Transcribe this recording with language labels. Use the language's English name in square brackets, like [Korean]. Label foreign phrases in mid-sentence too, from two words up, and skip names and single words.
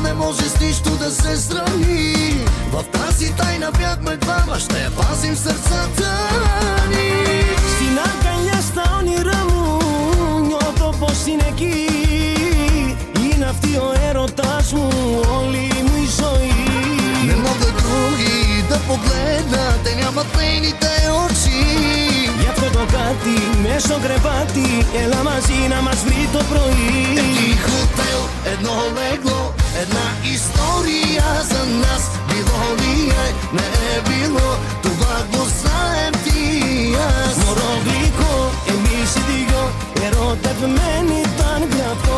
[Bulgarian] може с нищо да се сравни. В тази тайна бяхме двама, ще я пазим в сърцата ни. [Greek] Στην αγκαλιά στα όνειρά μου νιώθω πως είναι εκεί. Είναι αυτή ο έρωτας μου, όλη μου η ζωή. [Bulgarian] Не могат други да погледнат, те нямат нейните очи. [Greek] Γι' αυτό το κάτι μες στο κρεβάτι, έλα μαζί να μας βρει το πρωί. [Bulgarian] Един хотел, едно легло, една история за нас. Било ли е, не е било, това го знаем ти и аз. [Greek] Μωρό γλυκό, εμείς οι δυο ερωτευμένοι ήταν γραφτό.